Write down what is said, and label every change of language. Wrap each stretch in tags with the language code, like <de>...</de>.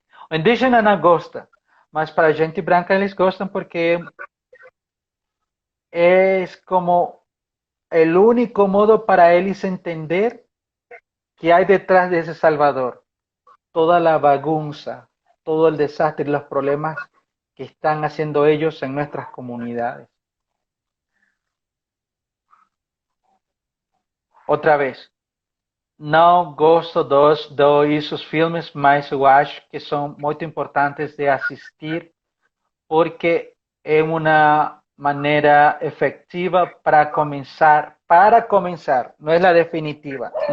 <pt>O indígena não gosta, mas para a gente branca eles gostam porque é como o único modo para eles entender que</pt> <es>hay detrás de ese Salvador. Toda la bagunza, todo el desastre y los problemas que están haciendo ellos en nuestras comunidades.</es> <pt>Outra vez, não gosto dos filmes, mas eu acho que são muito importantes de assistir porque é uma maneira efectiva para começar, não é a definitiva.</pt>